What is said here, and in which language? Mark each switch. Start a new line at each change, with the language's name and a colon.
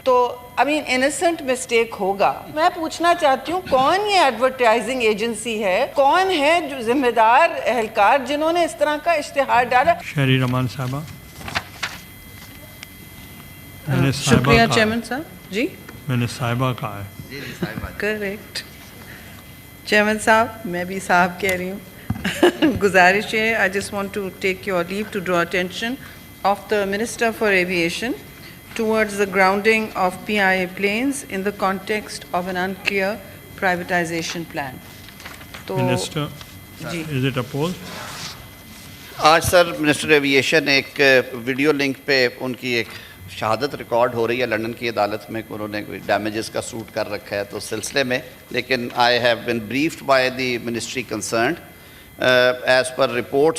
Urdu: تو innocent mistake ہوگا. میں پوچھنا چاہتی ہوں کون یہ ایڈورٹائزنگ ایجنسی ہے، کون ہے جو ذمہ دار اہلکار جنہوں نے اس طرح کا اشتہار ڈالا؟ شہری رحمان صاحبہ. شکریہ چیئرمین صاحب. جی میں نے صاحبہ کہا ہے. کریکٹ چیئرمین صاحب، میں بھی صاحب کہہ رہی ہوں. گزارش ہے،
English: I just want to take your leave to draw attention of the Minister for Aviation towards the grounding of PIA planes in the context of an unclear privatization plan. Minister, is it opposed?
Urdu: آج سر minister aviation ایک video link پہ ان کی ایک شہادت record ہو رہی ہے London کی عدالت میں کہ انہوں نے کوئی ڈیمیجز کا سوٹ کر رکھا ہے، تو اس سلسلے میں لیکن
English: I have been briefed by the ministry concerned as per report.